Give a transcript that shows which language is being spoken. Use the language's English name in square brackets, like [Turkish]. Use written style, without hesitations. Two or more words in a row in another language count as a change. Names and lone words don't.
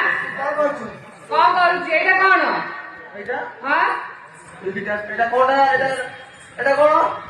[Odia] କଣ କରୁଛୁ କଣ କରୁଛି ଏଟା କଣ ଏଇଟା हां ଏଇଟା କଣଟା ଏଇଟା କଣ